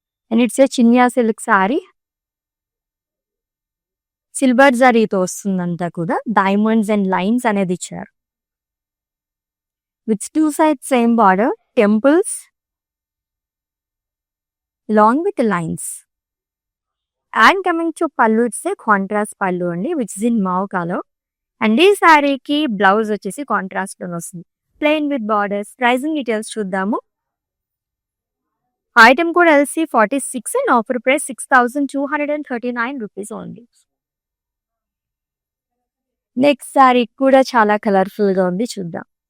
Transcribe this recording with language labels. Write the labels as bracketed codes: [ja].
[en] And it's a చినియా silk sari. [te] Silver జరీతో వస్తుందంతా కూడా. Diamonds and lines అనేది ఇచ్చారు. [en] With 2 sides same border, temples along with lines. And coming to pallu, it's a contrast pallu అండి, which is in mauve color. [te] And ఈ శారీకి blouse వచ్చేసి contrast లో వస్తుంది, plain with borders. [en] Pricing details చూద్దాము. Item కూడా LC 46 and offer price 6,239 rupees only. [te] Next sari కూడా చాలా కలర్ఫుల్ గా ఉంది, చూద్దాం.